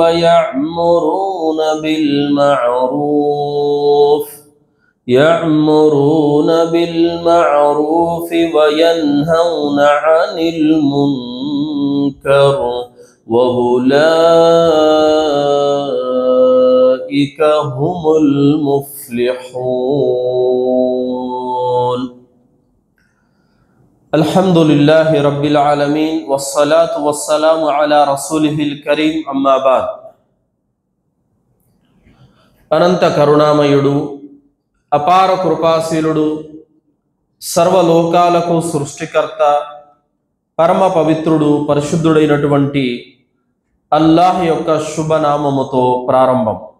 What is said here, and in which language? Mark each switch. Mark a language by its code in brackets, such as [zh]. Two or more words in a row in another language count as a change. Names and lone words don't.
[ar] وَيَأْمُرُونَ بِالْمَعْرُوفِ وَيَنْهَوْنَ عَنِ الْمُنكَرِ وَأُولَئِكَ هُمُ الْمُفْلِحُونَ. الحمد لله رب العالمين والصلاة والسلام على رسوله الكريم أما بعد. [te] అనంత కరుణామయుడు, అపార కృపాశీలుడు, సర్వలోకాలకు సృష్టికర్త, పరమ పవిత్రుడు, పరిశుద్ధుడైనటువంటి అల్లాహ్ యొక్క శుభనామముతో ప్రారంభం.